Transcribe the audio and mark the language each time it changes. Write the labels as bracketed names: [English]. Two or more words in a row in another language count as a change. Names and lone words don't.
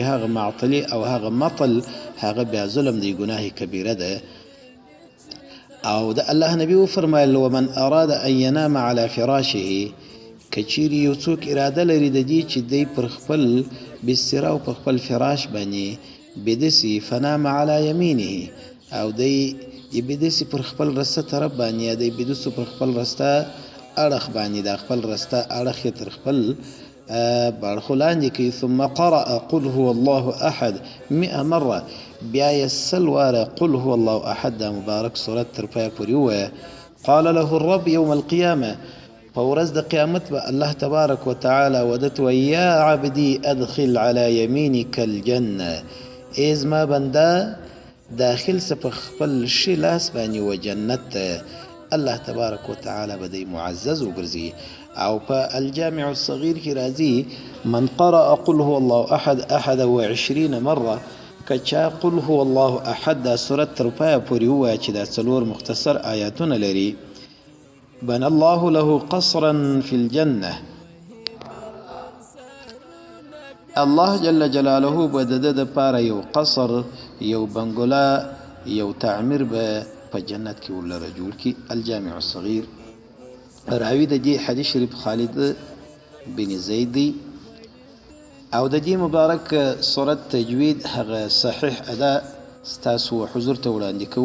[Pashto] هغه معطلي او هغه مطل هغه بیا ظلم دی، ګناه کبیره ده. او د الله نبی وفرمایل: [Arabic] ومن اراد ان ینام علی فراشه، [Pashto] که چیرې یو څوک اراده لري د دې چې دی پر خپل بستره او پر خپل فراش باندې بیده سي، [Arabic] فنام علی یمینه، [Pashto] او دی بیده سي پر خپل رسته طرف باندې، یا دی بیده سو پر خپل رسته اړخ باندې، دا خپل رسته اړخ یې تر خپل باړخو لاندې کوي. [Arabic] ثم قرأ قل هو الله احد 100 مرة، [Pashto] بیا یې 100 واره قل هو الله احد دا مبارک صورت تر پایه پورې ووایه. [Arabic] قال له الرب یوم القیامه، [Pashto] په ورځ د قیامت به [Arabic] الله تبارک وتعالی [Pashto] ودت و [Arabic] یا عبدی ادخل علی یمینک الجنه، [Pashto] ای زما بنده داخل سه په خپل ښي لاس باندې و جنت ته. [Arabic] الله تبارک وتعالی [Pashto] به دی معزز وګرځي. او په الجامع الصغیر کې راځي: [Arabic] من قرأ قل هو الله احد 21 مرة، [Pashto] که چا قل هو الله احد دا صورت تر پایه پورې ووایه چې دا 4 مختصر آیاتونه لري، [Arabic] بنى الله له قصرا في الجنة، [Pashto] الله جل جلاله به د ده دپاره یو قصر، یو بنګلا، یو تعمیر به په جنت کې ورلره جوړ کړي. الجامع الصغیر. راوي د دې حدیث شریف خالد بن زید دی او د دې مبارک صورت تجوید هغه صحیح ادا ستاسو حضور ته وړاندې کوو.